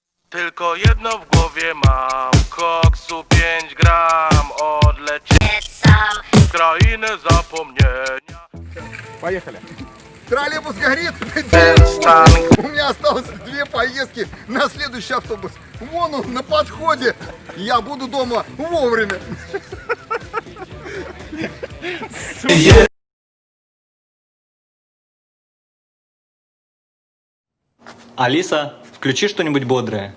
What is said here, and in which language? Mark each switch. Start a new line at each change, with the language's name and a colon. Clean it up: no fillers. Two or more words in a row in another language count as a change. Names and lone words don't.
Polish: Tylko jedno w głowie mam, koksu 5 gram, odlecieć w krainę zapomnienia.
Russian: Поехали. Троллейбус горит. У меня осталось 2 поездки на следующий автобус. Вон он на подходе. Я буду дома вовремя. Алиса, включи что-нибудь бодрое.